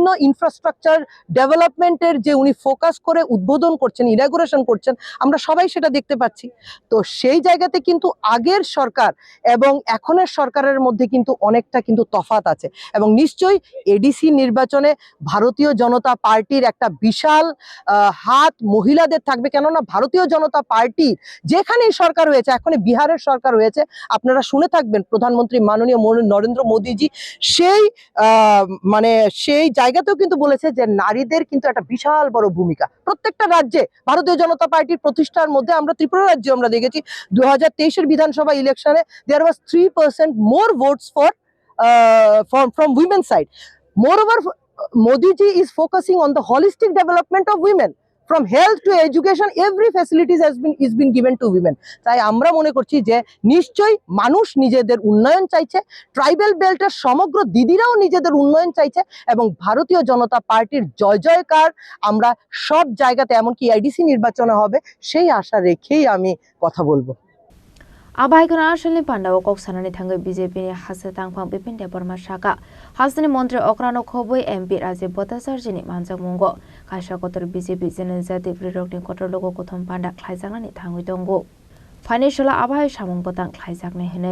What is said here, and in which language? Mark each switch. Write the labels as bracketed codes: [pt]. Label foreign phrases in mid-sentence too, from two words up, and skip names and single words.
[en] infrastructure development [bn] যে উনি ফোকাস করে উদ্বোধন করছেন ইনাগুরেশন করছেন আমরা সবাই সেটা দেখতে পাচ্ছি তো সেই জায়গাতে কিন্তু আগের সরকার এবং এখনের সরকারের মধ্যে কিন্তু অনেকটা কিন্তু তফাৎ আছে এবং নিশ্চয়ই এডিসি নির্বাচনে ভারতীয় জনতা পার্টির একটা বিশাল হাত মহিলাদের থাকবে কেননা ভারতীয় জনতা পার্টি যেখানেই সরকার হয়েছে এখন বিহারের সরকার হয়েছে আপনারা শুনে থাকবেন প্রধানমন্ত্রী মাননীয় নরেন্দ্র মোদীজি সেই সেই জায়গাতেও কিন্তু বলেছে যে নারীদের কিন্তু একটা বিশাল বড় ভূমিকা প্রত্যেকটা রাজ্যে ভারতীয় জনতা পার্টির প্রতিষ্ঠার মধ্যে আমরা ত্রিপুরা রাজ্যে আমরা দেখেছি 2023 এর বিধানসভা ইলেকশনে [en] there was 3% more votes from women's side. Moreover, Modi ji is focusing on the holistic development of women. From health to education, every facilities is been given to women. [bn] তাই আমরা মনে করছি যে নিশ্চয়ই মানুষ নিজেদের উন্নয়ন চাইছে [en] tribal belt [bn] সমগ্র দিদিরাও নিজেদের উন্নয়ন চাইছে এবং ভারতীয় জনতা পার্টির জয় জয়কার আমরা সব জায়গাতে এমনকি আইডিসি নির্বাচনে হবে সেই আশা রেখেই আমি কথা বলবো [trp] आबाइकन आशलनि पांडाव कक्सानानि थांगै बीजेपी नि हासे तांफां विपिन देबर्मा शाखा हासनि मंत्री ओक्रानो खोबै एमपी राज्य भट्टाचार्यनि मानजाक मुंगो काशा कतर बीजेपी जनजाति ब्रिरकनि कतर लोगो कुथुम पांडा खाइजांनानि थांगै दंगो फाइनेन्शियल आबाइ सामुं बतां खाइजाकनै हनै